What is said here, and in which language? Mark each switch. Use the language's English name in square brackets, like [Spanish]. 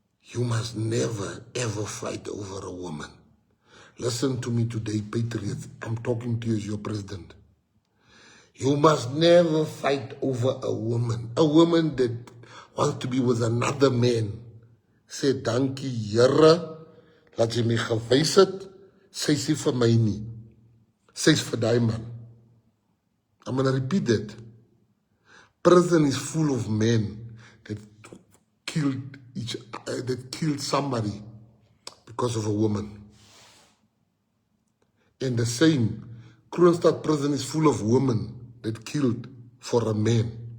[English] You must never ever fight over a woman. Listen to me today, patriots. I'm talking to you as your president. You must never fight over a woman. A woman that wants to be with another man. [Afrikaans] Sê, dankie Here, laat jy my gewys het, sy sê vir my nie. Sy's vir die man. [English] I'm going to repeat that. Prison is full of men that killed somebody because of a woman. And the same, Kroonstad prison is full of women that killed for a man.